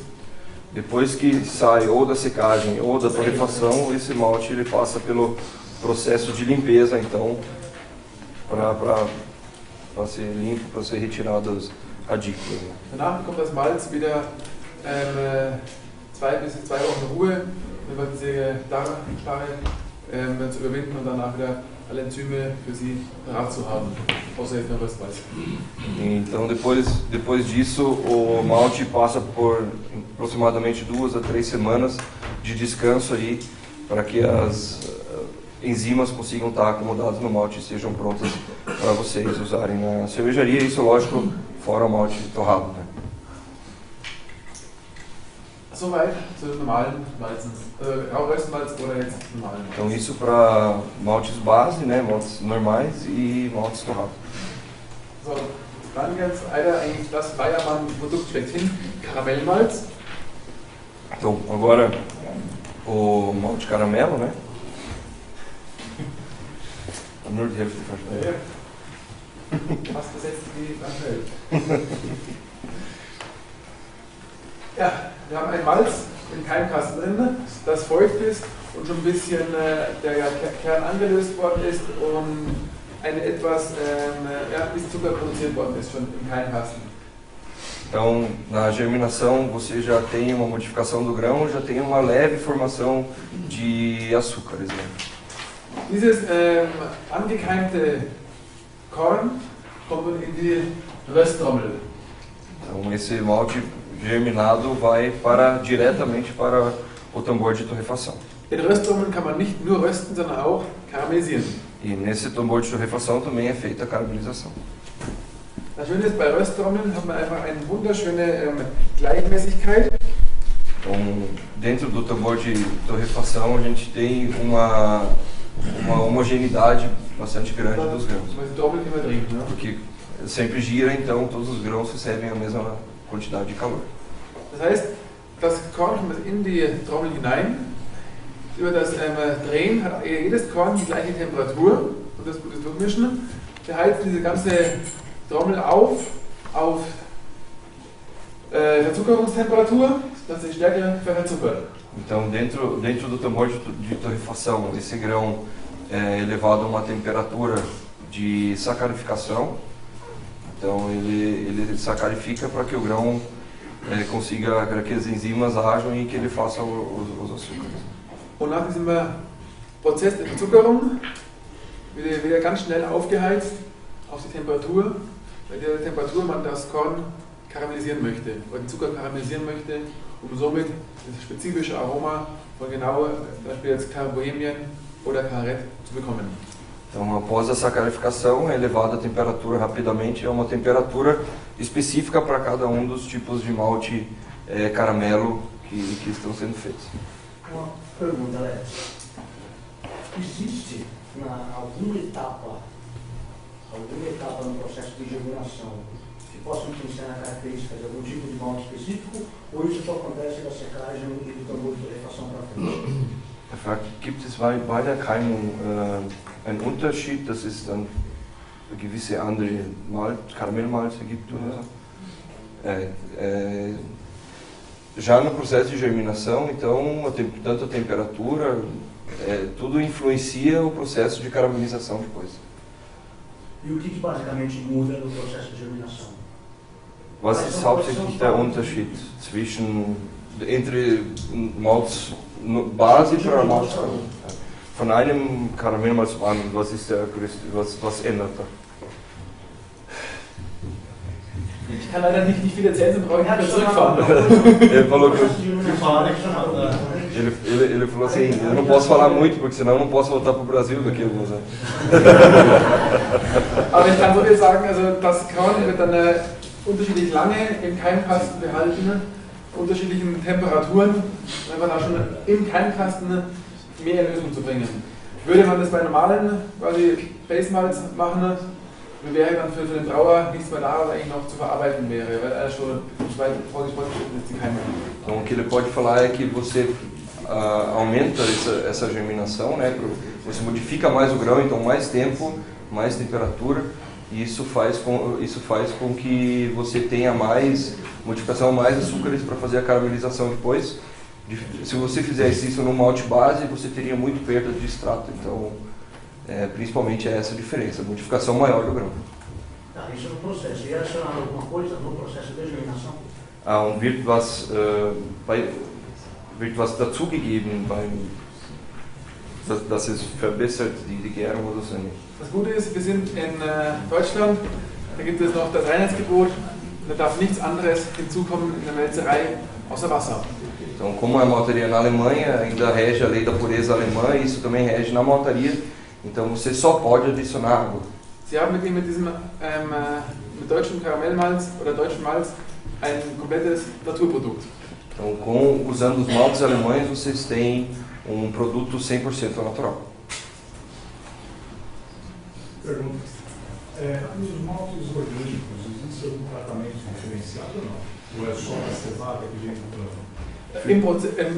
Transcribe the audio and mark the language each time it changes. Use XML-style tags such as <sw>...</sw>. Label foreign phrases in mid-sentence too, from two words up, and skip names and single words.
<pt>Depois que sai ou da secagem ou da torrefação, esse malte ele passa pelo processo de limpeza, então, para ser limpo, para ser retirado as radículas.</pt> <de>Danach bekommt das Malz wieder 2 bis 2 Wochen Ruhe, um diese Darmstarre zu überwinden und danach wieder alle Enzyme für sie parat zu haben, außer jetzt noch Röstmalz.</de> <pt>Então depois disso o malte passa por aproximadamente 2 a 3 semanas de descanso aí para que as enzimas consigam estar acomodadas no malte e sejam prontas para vocês usarem na cervejaria. Isso, lógico, fora o malte torrado, né?</pt> <de>Soweit zu normalen Malzen, Röstmalz oder jetzt normalen.</de> <pt>Então isso para maltes base, né, maltes normais e maltes torrados.</pt> <de>So, dann jetzt eigentlich das Weyermann-Produkt schlechthin, Karamellmalz.</de> <pt>Então agora o malte caramelo, né?</pt> <de>Nur die Hälfte verstanden. Ja. Was besetzt die Welt? Ja, wir haben ein Malz im Keimkasten drin, das feucht ist und schon ein bisschen der Kern angelöst worden ist und ein bisschen Zucker produziert worden ist schon im Keimkasten.</de> <pt>Então, na germinação, você já tem uma modificação do grão, já tem uma leve formação de açúcares. Né?</pt> <de>Dieses angekeimte Korn kommt in die Rösttrommel.</de> <pt>Então, esse malte germinado vai diretamente para o tambor de torrefação.</pt> <de>In Rösttrommeln kann man nicht nur rösten, sondern auch karamellisieren.</de> <pt>E nesse tambor de torrefação também é feita a caramelização.</pt> <de>Das Schöne ist, bei Rösttrommeln hat man einfach eine wunderschöne Gleichmäßigkeit.</de> <pt>Então, dentro do tambor de torrefação, a gente tem uma homogeneidade bastante grande dos grãos. Porque sempre gira, então todos os grãos recebem a mesma quantidade de calor.</pt> <de>Das heißt, das Korn kommt in die Trommel hinein. Über das Drehen hat jedes Korn die gleiche Temperatur und das gute Durchmischen. Wir heizen diese ganze Trommel auf Verzuckerungstemperatur, dass die Stärke verzuckert.</de> <pt>Então, dentro do tambor de torrefação, esse grão é elevado a uma temperatura de sacarificação. Então, ele sacarifica para que o grão consiga, para que as enzimas ajam e que ele faça os açúcares.</pt> <de>Und nach diesem Prozess der Verzuckerung wird er ganz schnell aufgeheizt auf die Temperatur, bei der Temperatur man das Korn karamellisieren möchte, oder den Zucker karamellisieren möchte, um somit das spezifische Aroma von genau, zum Beispiel jetzt Bohemien oder Karet zu bekommen.</de> <pt>Então, após a sacarificação, é elevada a temperatura rapidamente a uma temperatura específica para cada um dos tipos de malte caramelo que estão sendo feitos. Uma pergunta, Léo. Existe alguma etapa alguma etapa no processo de germinação que possa influenciar na característica de algum tipo de malte específico, ou isso só acontece da secagem e do tambor de torrefação para frente?</pt> <de>Er fragt, gibt es bei der Keimung einen Unterschied, dass es dann gewisse andere Karamellmalze gibt oder so?</de> <pt>Já no processo de germinação, então, tanto a temperatura, tudo influencia o processo de caramelização depois. E o que basicamente muda no processo de germinação?</pt> <de>Was ist hauptsächlich der Unterschied entre Malz Base para Malz? Von einem Karamellmalz zum anderen, was ist der größte, was ändert da? Ich kann leider nicht viel erzählen, sonst brauche ich nicht zurückfahren.</de> <pt>Ele falou assim, eu não posso falar muito, porque senão eu não posso voltar para o Brasil daqui a alguns anos.</pt> <de>Aber ich kann so viel sagen, also das Korn wird dann unterschiedlich lange im Keimkasten behalten, unterschiedlichen Temperaturen, wenn man da schon im Keimkasten mehr Lösung zu bringen. Würde man das bei normalen quasi Base-Malz machen, wäre dann für den Brauer nichts mehr da, was eigentlich noch zu verarbeiten wäre, weil er schon fortgeschritten ist, die Keime.</de> <pt>Então o que ele pode falar é que você aumenta essa germinação, né? Você modifica mais o grão, então mais tempo, mais temperatura, e isso faz com que você tenha mais modificação, mais açúcares para fazer a caramelização depois. Se você fizesse isso no malte base, você teria muito perda de extrato, então principalmente é essa a diferença, a modificação maior do grão. Isso é no processo. E adicionar alguma coisa no processo de germinação?</pt> <de>Wird was dazugegeben, dass es verbessert die Gärung oder so nicht? Das Gute ist, wir sind in Deutschland, da gibt es noch das Reinheitsgebot, da darf nichts anderes hinzukommen in der Melzerei außer Wasser.</de> <pt>Então, como é maltaria na Alemanha, ainda rege a lei da pureza alemã, e isso também rege na maltaria, então você só pode adicionar água.</pt> <de>Sie haben mit diesem mit deutschem Karamellmalz oder deutschem Malz ein komplettes Naturprodukt.</de> <pt>Então, usando os maltes alemães, vocês têm um produto 100% natural. Pergunta. Nos maltes orgânicos, existe algum tratamento diferenciado ou não? Ou é só a cevada que vem no plano?</pt>